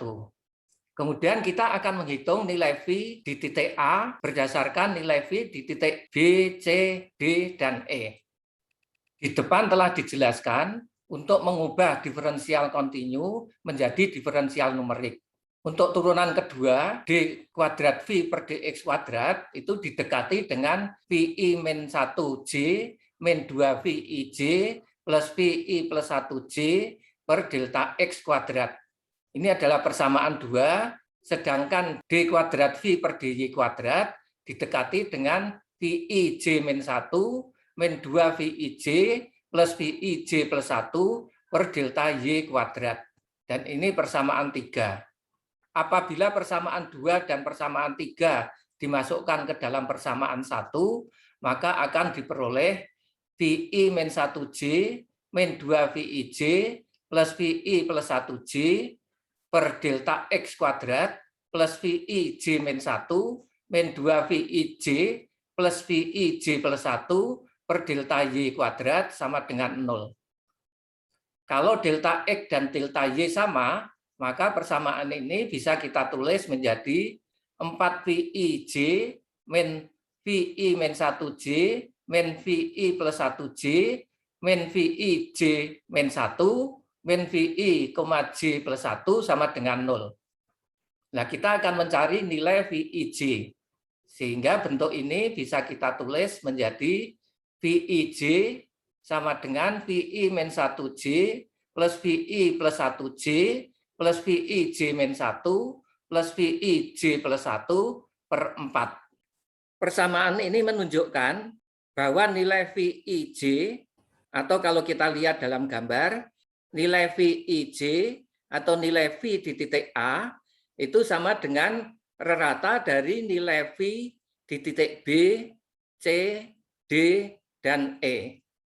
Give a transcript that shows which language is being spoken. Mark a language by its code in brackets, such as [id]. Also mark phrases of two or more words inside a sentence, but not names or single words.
[id] Kemudian kita akan menghitung nilai V di titik A berdasarkan nilai V di titik B, C, D, dan E. Di depan telah dijelaskan untuk mengubah diferensial kontinu menjadi diferensial numerik. Untuk turunan kedua, D kuadrat V per dx kuadrat itu didekati dengan VI min 1J min 2 VIJ plus VI plus 1J per delta X kuadrat. Ini adalah persamaan 2, sedangkan D kuadrat V per DY kuadrat didekati dengan VIJ min 1 min 2 VIJ plus VIJ plus 1 per delta Y kuadrat. Dan ini persamaan 3. Apabila persamaan 2 dan persamaan 3 dimasukkan ke dalam persamaan 1, maka akan diperoleh VI min 1J min 2 VIJ plus VI plus 1J per delta X kuadrat plus VIJ min 1 min 2 VIJ plus VIJ plus 1 per delta Y kuadrat sama dengan 0. Kalau delta X dan delta Y sama, maka persamaan ini bisa kita tulis menjadi 4VIJ min VI min 1J min VI plus 1J min VIJ min 1 min VI, J plus 1 sama dengan 0. Nah, kita akan mencari nilai VIJ. Sehingga bentuk ini bisa kita tulis menjadi VIJ sama dengan VI min 1J plus VI plus 1J plus VIJ min 1 plus VIJ plus 1 per 4. Persamaan ini menunjukkan bahwa nilai VIJ, atau kalau kita lihat dalam gambar, nilai VIJ atau nilai V di titik A itu sama dengan rata dari nilai V di titik B, C, D, dan E.